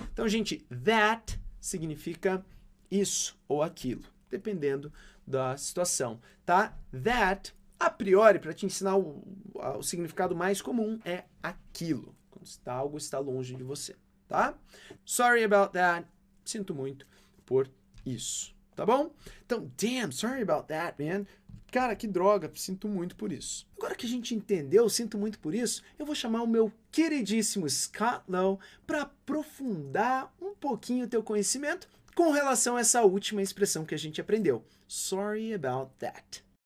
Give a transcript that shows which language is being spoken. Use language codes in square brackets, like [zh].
[pt] Então, gente, that significa isso ou aquilo, dependendo da situação, tá? That, a priori, para te ensinar o significado mais comum, é aquilo, quando algo está longe de você, tá? [en] Sorry about that, [pt] sinto muito por isso, tá bom? Então, [en] damn, sorry about that, man. [pt] Cara, que droga, sinto muito por isso. Agora que a gente entendeu, sinto muito por isso, eu vou chamar o meu queridíssimo Scott Lowe para aprofundar um pouquinho o teu conhecimento com relação a essa última expressão que a gente aprendeu. [en] Sorry about that.